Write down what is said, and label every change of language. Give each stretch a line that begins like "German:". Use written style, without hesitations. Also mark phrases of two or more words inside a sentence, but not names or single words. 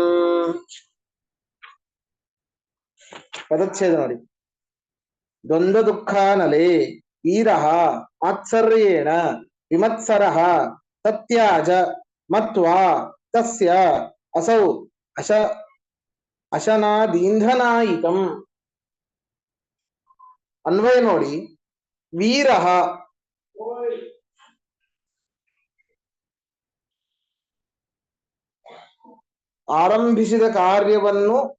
Kannada: ಪದಚ್ಛೇದ ನೋಡಿ.
Sanskrit: ದ್ವಂದ್ವ ದುಃಖ ನಲೆ ವೀರಃ ಮಾತ್ಸರ್ಯೇಣ ವಿಮತ್ಸರಃ ತತ್ಯಾಜ ಮತ್ವಾ ತಸ್ಯ ಅಸೌ ಅಶನಾದೀಂಧನಾಯಿತಂ.
Kannada: ಅನ್ವಯ ನೋಡಿ. ವೀರಃ ಆರಂಭಿಸಿದ ಕಾರ್ಯವನ್ನು